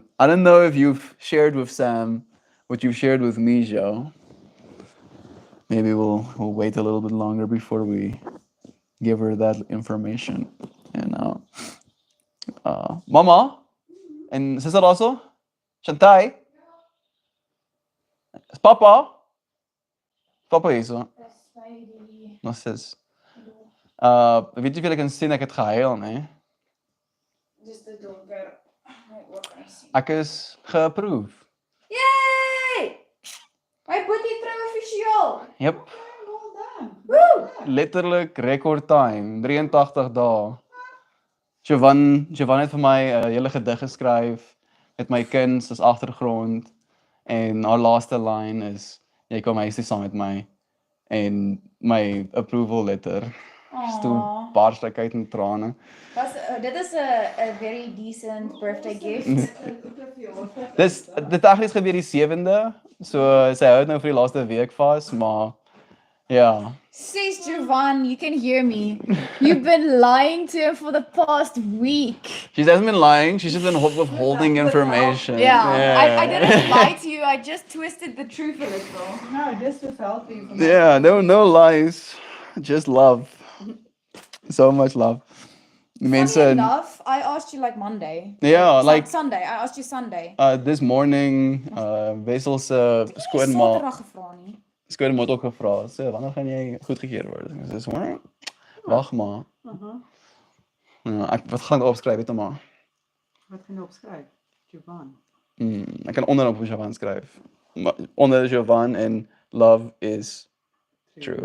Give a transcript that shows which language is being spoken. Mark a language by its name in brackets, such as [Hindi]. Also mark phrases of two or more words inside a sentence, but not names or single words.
[English] I don't know if you've shared with Sam what you've shared with me, Joe. Maybe we'll wait a little bit longer before we give her that information. And Mama and Sister also, [Afrikaans] Shantai, is Papa, Papa hier so. Dis by die Nog sis. doel. Weet jy of julle kan sien ek het gehuil, né? Dis te donker. My oë kan nie sien. Ek is geapprove. Yay! My boetie trou offisieel. [English] Yep. Well done. Woo! [Afrikaans] Letterlik [English] record time, [Afrikaans] 83 dae. Jovan het vir my 'n hele gedig geskryf met my kuns as agtergrond en haar laaste line is jy kom huis toe saam met my en my [English] approval letter. [Afrikaans] Toe Aww. bars ek uit in trane. Dit is 'n [English] very decent birthday gift. [Afrikaans] Dit actually gebeur die 7de. So sy hou nou vir die laaste week vas, maar ja. Sis Jovan, [English] you can hear me. You've been lying to him for the past week. She hasn't been lying, she's just been withholding information. I didn't lie to you. I just twisted the truth a little. No, dis was helping. Yeah, no lies. Just love. So much love. Funny enough, I asked you like Monday. Yeah, like Sunday. I asked you Sunday. this morning, [Afrikaans] Wessel se skoonma Saterdag gevra nie. skoonma het ook gevra, "So, wanneer gaan jy goedgekeur word?" Ek sê, "Hoor, wag maar." Ja, wat gaan ek opskryf weet maar. Wat gaan jy opskryf? Jovan. Ek kan onderop Jovan skryf. Onder Jovan en love is true.